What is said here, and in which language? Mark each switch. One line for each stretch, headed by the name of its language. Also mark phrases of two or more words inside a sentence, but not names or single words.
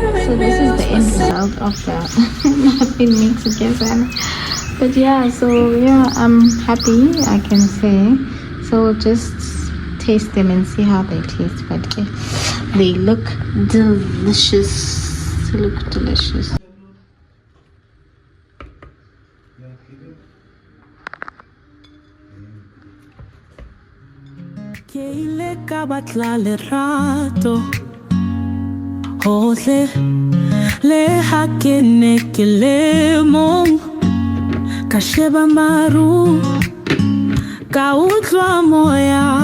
English: So this is the end result of nothing mixed together. But yeah, so yeah, I'm happy, I can say. So just taste them and see how they taste. But they look delicious. They look delicious.
Southern Sotho: Ke ile ka batla lerato hohle le ha ke ne ke le mong ka sheba maru ka utlwa moya